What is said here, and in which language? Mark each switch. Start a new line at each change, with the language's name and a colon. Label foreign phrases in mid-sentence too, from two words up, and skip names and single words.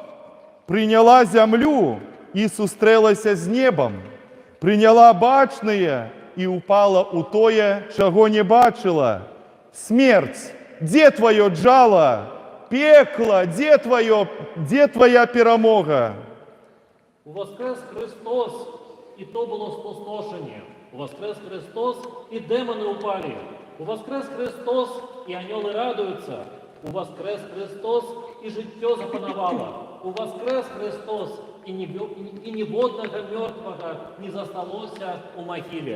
Belarusian: Прыняла зямлю і сустрэлася з небам. Прыняла бачнае і ўпала ў тое, чаго не бачыла. Смерць, дзе тваё джала? Пекла, дзе твоя перамога?
Ukrainian: Воскрес Христос, і то було спустошення. Воскрес Христос, і демони упали. Воскрес Христос, і ангели радуються. Воскрес Христос, і життя запанувало. Воскрес Христос, і ніводного мертвого не засталося у могилі.